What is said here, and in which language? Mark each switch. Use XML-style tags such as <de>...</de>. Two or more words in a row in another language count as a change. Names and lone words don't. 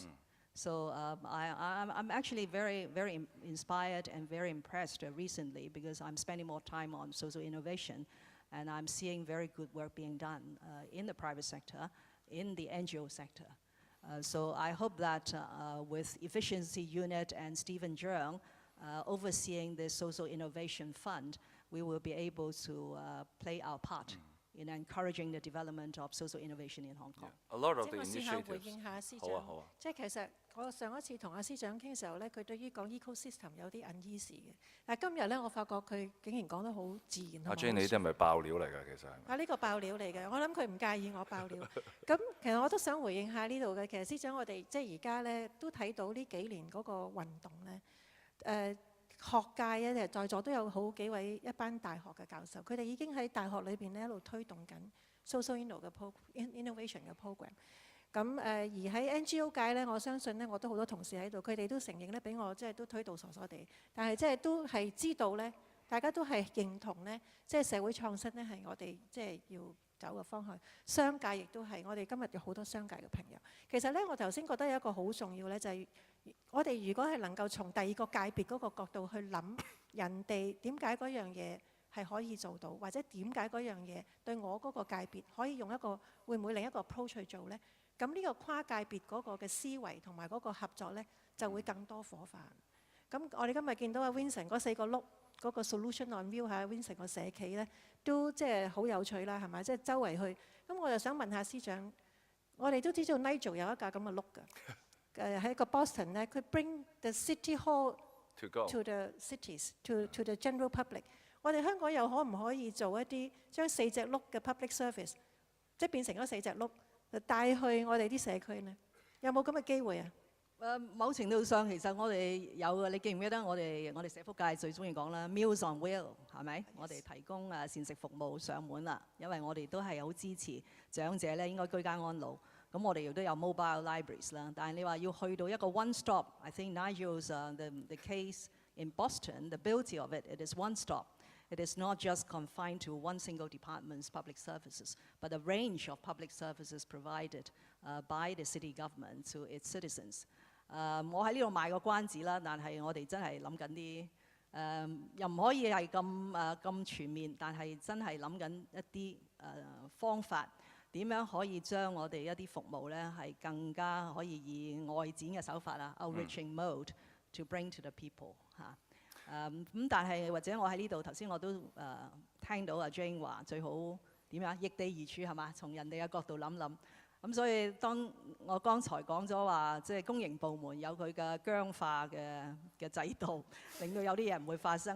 <en>So I'm actually very, very inspired and very impressed recently, because I'm spending more time on social innovation, and I'm seeing very good work being done in the private sector, in the NGO sector. So I hope that with Efficiency Unit and Stephen Zheng overseeing the Social Innovation Fund, we will be able to play our part in encouraging the development of social innovation in Hong Kong. A lot of</en> <yue>即</yue> <en>the</en> <yue>我試下回</yue> <en>initiatives.</en> <yue>應下司好啊，長。好啊。即係其實我上一次同阿司長傾嘅時候咧，佢對於講 ecosystem 有啲 uneasy 嘅。但係今日咧，我發覺佢竟然講得好自然。阿 Jane，你啲係咪爆料嚟㗎？其實係咪？啊！呢個爆料嚟嘅，我諗佢唔介意我爆料。咁其實我都想回應下呢度嘅。其實司長，我哋即係而家咧都睇到呢幾年嗰個運動咧，學界咧在座都有好幾位一班大學嘅教授，佢哋已經喺大學裏邊咧一路推動緊</yue> <en>social innovation</en> <yue>嘅 program。咁而喺 NGO 界咧，我相信咧我都好多同事喺度，佢哋都承認咧，俾我即係都推到傻傻地。但係即係都係知道咧，大家都係認同咧，即係社會創新咧係我哋即係要走嘅方向。商界亦都係，我哋今日有好多商界嘅朋友。其實咧，我頭先覺得有一個好重要咧，就係我哋如果係能夠從第二個界別嗰個角度去諗人哋點解嗰樣嘢係可以做到，或者點解嗰樣嘢對我嗰個界別可以用一個會唔會另一個 approach 去做呢？咁呢個跨界別嗰個嘅思維同埋嗰個合作呢，就會更多火花。咁我哋今日見到阿 Vincent 嗰4個碌嗰個</yue> <en>solution on wheel</en> <yue>喺 Vincent 個社企呢，都即係好有趣啦，係咪？即係周圍去。咁我就想問下司長，我哋都知道 Nigel 有一架咁嘅碌㗎。喺個 Boston 咧，佢</yue> <en>bring the city hall to the cities to the general public。</en> <yue>我哋香港又可唔可以做一啲將4隻碌嘅</yue> <en>public service，</en> <yue>即係變成咗4隻碌，帶去我哋啲社區呢？有冇咁嘅機會啊？某程度上其實我哋有嘅，你記唔記得我哋社福界最中意講啦 ，</yue> <en>Meals on Wheel</en> <yue>係咪？我哋提供膳食服務上門啦，因為我哋都係好支持長者咧應該居家安老。咁我哋亦都有</yue> <en>mobile libraries</en> <yue>啦，但係你話要去到一個</yue> <en>one stop，I think Nigel's the case in Boston, the beauty of it, it is one stop. It is not just confined to one single department's public services, but a range of public services provided by the city government to its citizens.</en> <yue>我喺呢度賣個關子啦，但係我哋真係諗緊啲又唔可以係咁全面，但係真係諗緊一啲方法。點樣可以將我哋一啲服務咧係更加可以以外展嘅手法啦 ，</yue> <en>outreaching mode to bring to the people</en> <yue>嚇。咁但係或者我喺呢度頭先我都聽到阿 Jane 話最好點樣易地而處係嘛？從人哋嘅角度諗諗。咁所以當我剛才講咗話，即係公營部門有佢嘅僵化嘅制度，令到有啲嘢唔會發生。</yue>